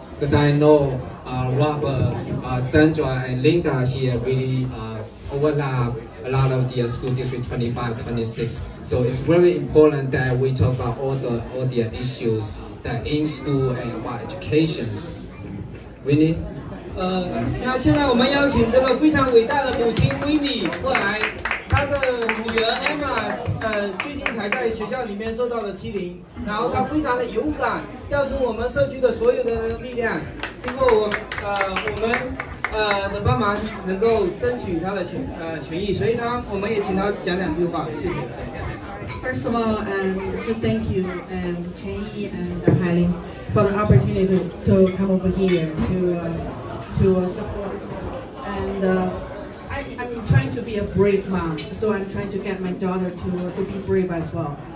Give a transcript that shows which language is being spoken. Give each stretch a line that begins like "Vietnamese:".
English: Because I know Robert, Sandra, and Linda here really overlap a lot of the school district 25, 26. So it's very important that we talk about all the issues that in school and about educations. Winnie?
Chinese: 那现在我们邀请这个非常伟大的母亲 Winnie 过来，她的女儿 Emma 最近才在学校里面受到了欺凌，然后她非常的勇敢，调动我们社区的所有的力量，经过我们的帮忙，能够争取她的权益，所以我们也请她讲两句话，谢谢。
English: First of all, just thank you, Kenny and Hailey, for the opportunity to come over here to support. And I'm trying to be a brave mom, so I'm trying to get my daughter to be brave as well.